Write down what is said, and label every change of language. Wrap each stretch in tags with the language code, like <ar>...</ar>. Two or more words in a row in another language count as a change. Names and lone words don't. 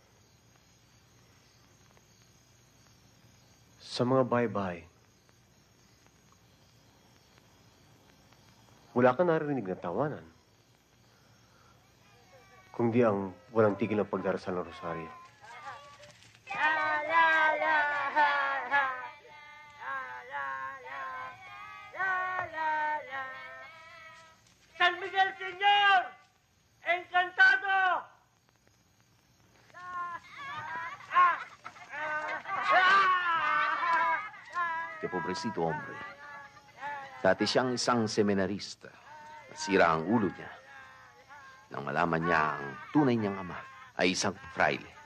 <tl>Sa mga bahay-bahay, wala ka naririnig na tawanan. Kung di ang walang tigil ng pagdarasal ng rosaryo.</tl> <es>San Miguel, Señor! Encantado! Kaya pobrecito hombre.</es> <tl>Dati siyang isang seminarista. Nasira ang ulo niya. Nang malaman niya ang tunay niyang ama ay isang fraile.</tl>